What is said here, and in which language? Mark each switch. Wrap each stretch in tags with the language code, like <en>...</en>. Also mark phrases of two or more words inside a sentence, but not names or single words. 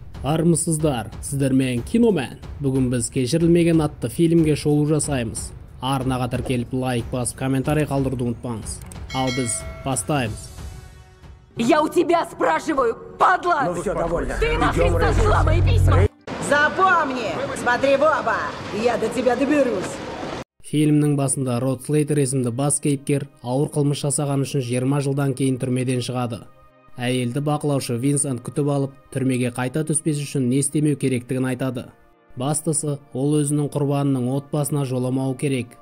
<kk>Армысыздар, сіздермен киномен. Бүгін біз кешірілмеген атты фильмге шолу жасаймыз. Арнаға тіркеліп лайк басып, комментарий қалдыруды ұмытпаңыз. Ал біз бастаймыз.</kk> <ru>Я у тебя спрашиваю, падла! Ну все, довольно. Ты нахрен сожгла мои письма! Запомни, смотри в оба, я до тебя доберусь.</ru> <kk>Фильмнің басында Род Слейтер есімді бас кейіпкер ауыр қылмыс жасаған үшін 20 жылдан кейін түрмеден шығады. Әйелді бақылаушы Винсент күтіп алып, түрмеге қайта түспес үшін не істемеу керектігін айтады. Бастысы, ол өзінің құрбанының отбасына жоламау керек.</kk>